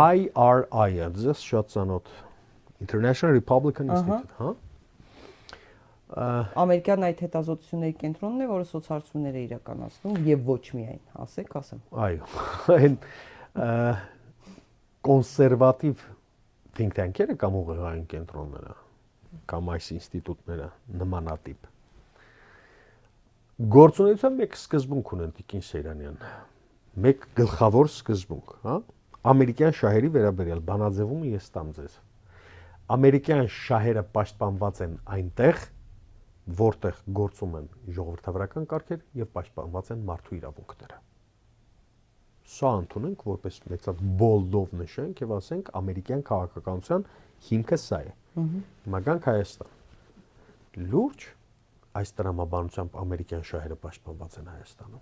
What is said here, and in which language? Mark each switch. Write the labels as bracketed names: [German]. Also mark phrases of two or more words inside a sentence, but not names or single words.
[Armenian] IRI-ը, ձեզ շատ ծանոթ, [English] International Republican Institute, [Armenian] հա։ Ամերիկյան այդ հետազոտությունների կենտրոնն է, որը սոցհարցումներ է իրականացնում եւ ոչ միայն, ասեմ։ Այո, այն կոնսերվատիվ [English] think tank-երը [Armenian] կամ ուղեղային կենտրոնները կամ այս ինստիտուտները նմանատիպ գործունեության մեկ սկզբունք ունեն Տիկին Սեյրանյան, մեկ գլխավոր սկզբունք, հա, ամերիկյան շահերի վերաբերյալ բանաձևումը ես տամ ձեզ։ Ամերիկյան շահերը պաշտպանված են այնտեղ, որտեղ գործում են ժողովրդավարական կարգեր եւ պաշտպանված են մարդու իրավունքները։ Սա ընդունենք որպես մեծად բոլդով նշենք եւ ասենք ամերիկյան քաղաքականության հիմքը սա է։ Հիմա գանք Հայաստան։ Լուրջ այս տրամաբանությամբ ամերիկյան շահերը պաշտպանված են Հայաստանում։